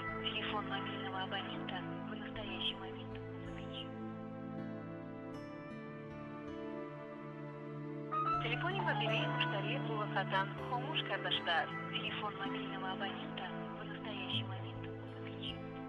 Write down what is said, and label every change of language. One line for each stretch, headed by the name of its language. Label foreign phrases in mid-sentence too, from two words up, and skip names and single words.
Russian: تلفن мобильного абонента в настоящий момент выключен.
Tajik: Телефон мобильный муштари муваффатан хомуш карда шудааст.
Russian: Телефон мобильного абонента в настоящий момент выключен.